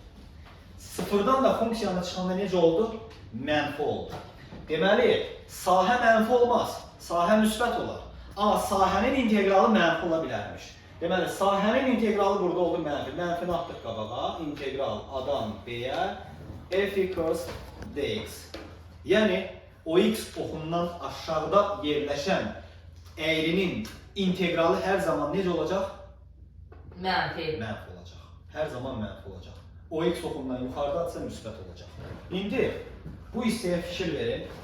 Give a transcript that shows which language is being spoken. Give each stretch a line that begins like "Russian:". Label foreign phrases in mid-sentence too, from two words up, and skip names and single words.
Azerbaijani: 0-dan da funksiyanı çıxanda necə oldu? Mənfi oldu. Deməli, sahə mənfi olmaz, sahə müsbət olar. Amma sahənin integralı mənfi ola bilərmiş. Deməli, sahənin integralı burada oldu mənfi. Mənfini atdıq qabağa, integral A-dan B-yə f equals dx. Yəni, OX oxundan aşağıda yerləşən əyrinin integralı hər zaman necə olacaq? Mənfi. Mənfi olacaq. Hər zaman mənfi olacaq. OX oxundan yuxarıdadsa müsbət olacaq. İndi bu hissəyə fikir verin.